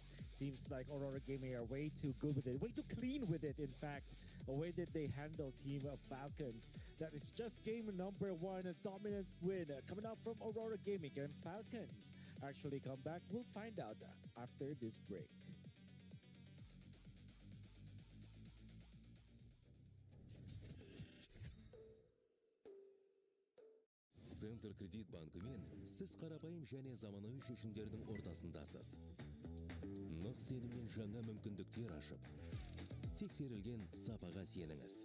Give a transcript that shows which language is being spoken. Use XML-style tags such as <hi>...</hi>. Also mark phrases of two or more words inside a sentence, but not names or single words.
<en>Teams like Aurora Gaming are way too good with it, way too clean with it, in fact. The way that they handle Team of Falcons. That is just game number 1, a dominant win coming out from Aurora Gaming. Can Falcons actually come back? We'll find out after this break.</en> <kk>Центр кредит банкымен сіз қарапайым және заманауи шешімдердің ортасындасыз. Нық сеніммен жаңа мүмкіндіктер ашып, тексерілген сапаға сеніңіз.</kk>